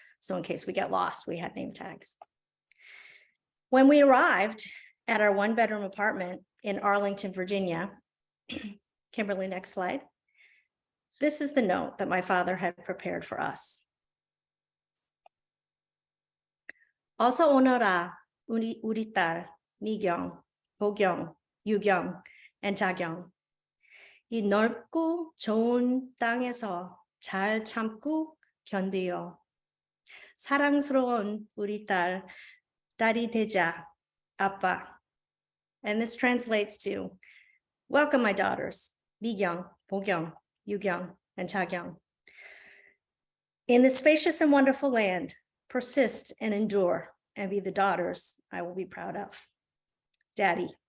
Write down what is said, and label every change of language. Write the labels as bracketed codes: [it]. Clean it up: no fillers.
[en] So in case we get lost, we had name tags. When we arrived at our one-bedroom apartment in Arlington, Virginia, Kimberly, next slide. This is the note that my father had prepared for us. [ko] 어서 오너라, 우리 딸, 미경, 보경, 유경, and 자경. 이 넓고 좋은 땅에서 잘 참고 견디어. 사랑스러운 우리 딸이 되자, 아빠. [en] And this translates to, welcome my daughters, 미경, 보경, 유경, and 자경. In this spacious and wonderful land, persist and endure and be the daughters I will be proud of. Daddy.